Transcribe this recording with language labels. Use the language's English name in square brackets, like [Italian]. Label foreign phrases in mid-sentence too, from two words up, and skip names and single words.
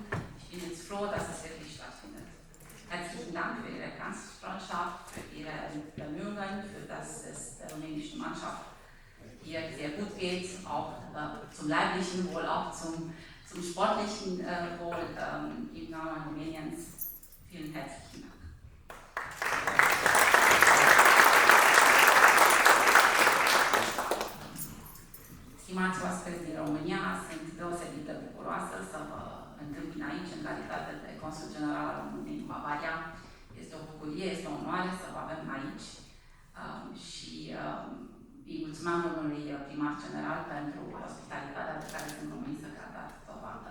[German] Ich bin jetzt froh, dass es wirklich stattfindet. Herzlichen Dank für Ihre Gastfreundschaft, für Ihre Bemühungen, für das es der rumänischen Mannschaft hier sehr gut geht, auch zum leiblichen Wohl, auch zum sportlichen Wohl im Namen Rumäniens. Vielen herzlichen Dank. [Romanian] Stimați oaspeți din România, sunt deosebit de bucuroasă să vă întâmpin aici în calitate de consul general al României în Bavaria. Este o bucurie, este o onoare să vă avem aici și îi mulțumim domnului primar general pentru ospitalitatea pe care sunt românii să a dat dovadă.